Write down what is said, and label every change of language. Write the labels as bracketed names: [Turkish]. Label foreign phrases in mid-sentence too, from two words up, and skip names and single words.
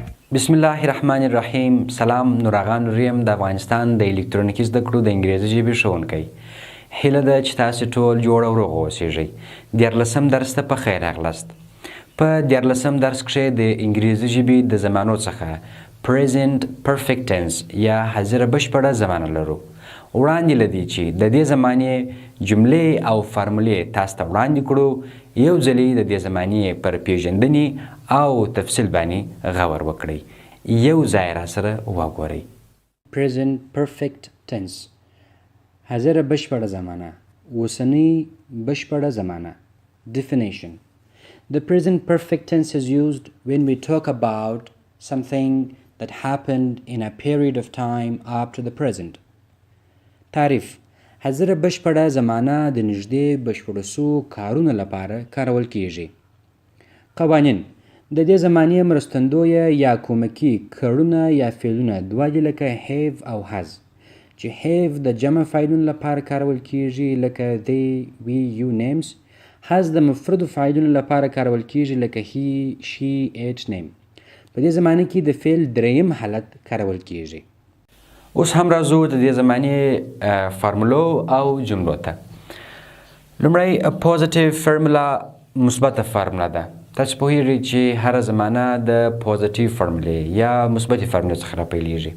[Arabic] بسم الله الرحمن الرحیم. [Pashto] سلام، نوراغان ریم د افغانستان د الکترونیکي زده کړو د انګریزي ژبې ښوونکی. هیله ده چې تاسې ټول جوړ او روغ اوسیږئ. 14 درس ته په خیر راغلاست. په 14 درس کښې د انګریزي ژبې د زمانو څخه [English] present perfect tense [Pashto] یا حاضره بشپړه زمانه لرو. وړاندې له دې چې د دې زمانې جملې او فارمولې تاسو ته وړاندې کړو، یو ځلې د دې زمانې پر پېژندنې او تفصیل باندې غور وکړئ. یو ځای راسره وګورئ. [English] present perfect tense، [Pashto] حاضره بشپړه زمانه، اوسنۍ بشپړه زمانه. [English] Definition: The present perfect tense is used when we talk about something that happened in a period of time up to the present. [Pashto] تعريف: حاضره بشپړه زمانه د نږدې بشپړو سوو کارونو لپاره کارول کیږي. قوانین: د دې زمانې مرستندویه یا کومکي کړونه یا فعلونه دوه دي، لکه have او has، چې have د جمع فاعلونو لپاره کارول کیږي لکه [English] they, we, you names. [Pashto] has د مفردو فاعلونو لپاره کارول کیږي لکه [English] he, she, it, name. [Pashto] په دې زمانه کې د فعل دریم حالت کارول کیږي. اوس هم راځو د دې زمانې فارمولو او جملو ته. لومړی [English] positive formula [Pashto] مثبته فارمولا ده. تاسو پوهیږئ چې هره زمانه د پوزیټیو فارمولې یا مثبتې فارمولې څخه راپیلېږي.